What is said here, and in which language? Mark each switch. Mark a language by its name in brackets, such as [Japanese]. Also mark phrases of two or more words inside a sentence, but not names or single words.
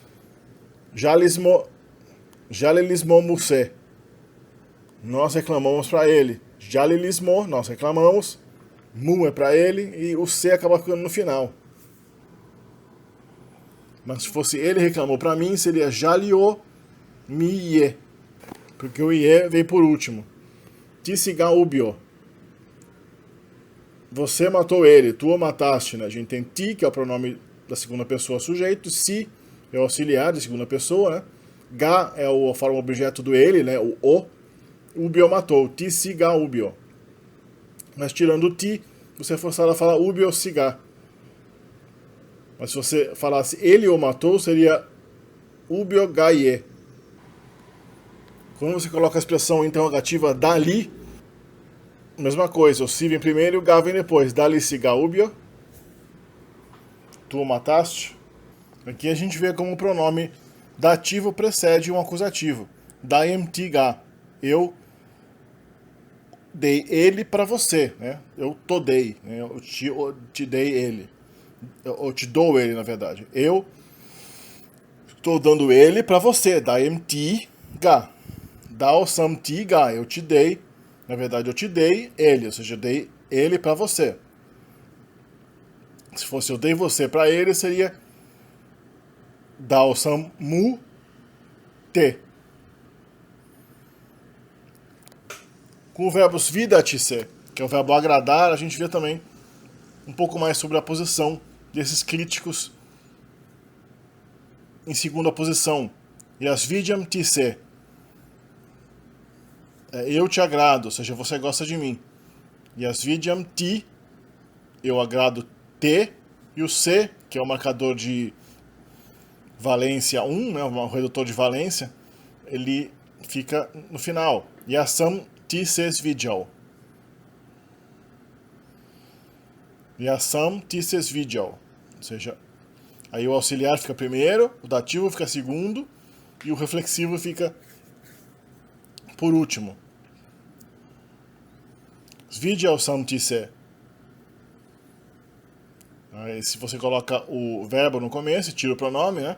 [Serbian] Jalelismo muse. [Portuguese] Nós reclamamos para ele. Jalelismo, nós reclamamos. Mu é para ele e o se acaba ficando no final. Mas se fosse ele reclamou para mim, seria [Serbian] jalio mi ie. [Portuguese] Porque o ie vem por último. [Serbian] Tisiga ubio. [Portuguese] Você matou ele, tu o mataste, né? A gente tem ti, que é o pronome da segunda pessoa sujeito, si é o auxiliar de segunda pessoa, né? Ga é a forma objeto do ele, né? O ubio matou, [Serbian] ti si ga ubio. [Portuguese] Mas tirando o ti, você é forçado a falar [Serbian] ubio si ga. [Portuguese] Mas se você falasse ele o matou, seria [Serbian] ubio ga ie. [Portuguese] Quando você coloca a expressão interrogativa dali, mesma coisa, o si vem primeiro e o ga vem depois. [Serbian] Dali si ga ubio. [Portuguese] Tu o mataste. Aqui a gente vê como o pronome dativo precede um acusativo. [Serbian] Daem ti ga. [Portuguese] Eu dei ele para você, né? Eu te dei, né? Eu te dei ele. Eu te dou ele, na verdade. Eu estou dando ele para você. [Serbian] Daem ti ga. Dao sam ti ga. [Portuguese] Eu te dei. Na verdade, eu te dei ele, ou seja, eu dei ele para você. Se fosse eu dei você para ele, seria [Serbian] dao sam mu te. [Portuguese] Com o verbo svidatise, que é o verbo agradar, a gente vê também um pouco mais sobre a posição desses críticos em segunda posição. [Serbian] Yasvidyam tise. [Portuguese] Eu te agrado, ou seja, você gosta de mim. [Serbian] Yasvidyam ti, [Portuguese] eu agrado te, e o se, que é o marcador de valência 1, né, o redutor de valência, ele fica no final. [Serbian] Yasam ti ses vidyal. Yasam ti ses vidyal. [Portuguese] Ou seja, aí o auxiliar fica primeiro, o dativo fica segundo, e o reflexivo fica por último. [Serbian] Svidyal sam ti se. [Portuguese] Aí, se você coloca o verbo no começo, tira o pronome, né?